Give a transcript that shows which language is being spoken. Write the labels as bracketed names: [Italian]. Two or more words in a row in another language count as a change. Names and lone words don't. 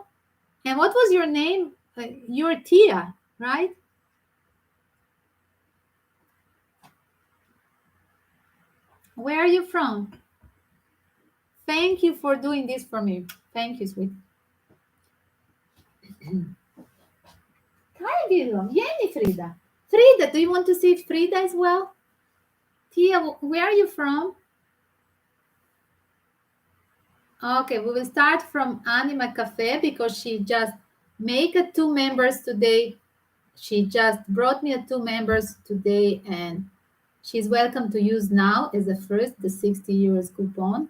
[English] And what was your name? You're Tia, right? Where are you from? Thank you for doing this for me. Thank you, sweet. [Croatian] Kaj je bilo? [English] Jeni, Frida. Frida, do you want to see Frida as well? Tia, where are you from? Okay, we will start from Anima Cafe because she just make a 2 members today. She just brought me a 2 members today, and she's welcome to use now as a first the 60 euros coupon.